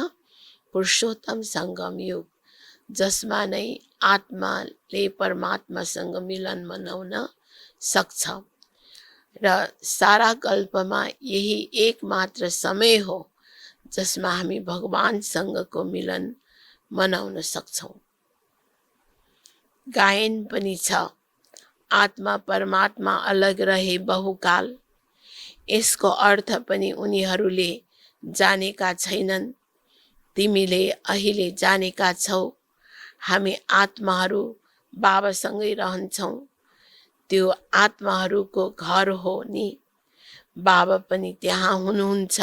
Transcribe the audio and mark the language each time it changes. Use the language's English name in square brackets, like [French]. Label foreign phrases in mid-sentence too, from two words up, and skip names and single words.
[Nepali] पुरुषोत्तम संगम युग, जसमा नै आत्माले परमात्मासँग मिलन मनाउन सक्छ र सारा कल्पमा यही एकमात्र समय हो जसमा हामी भगवानसँगको मिलन मनाउन सक्छौं। गायन पनि छ, [Hindi] आत्मा परमात्मा अलग रहे बहुकाल। [Nepali] यसको अर्थ पनि उनीहरूले जानेका छैनन्। तिमीले अहिले जानेका छौ। हामी आत्माहरू बाबासँगै रहन्छौं। त्यो आत्माहरूको घर हो नि। बाबा पनि त्यहाँ हुनुहुन्छ।